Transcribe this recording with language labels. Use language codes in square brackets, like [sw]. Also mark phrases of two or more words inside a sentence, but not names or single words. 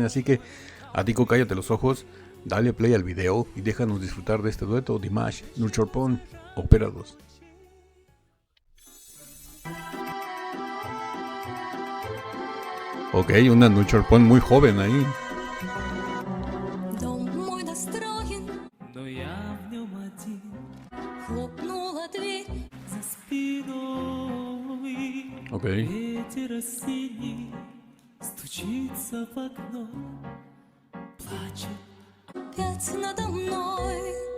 [es] Así que, Atiko, cállate los ojos, dale play al video y déjanos disfrutar de este dueto Dimash, Nurcholpon, Ópera 2. Ok, una Nurcholpon muy joven ahí. [ru] Но я в нем один. Хлопнула дверь за спиной. Ok. Ветер осенний стучится в окно, плачет опять надо мной.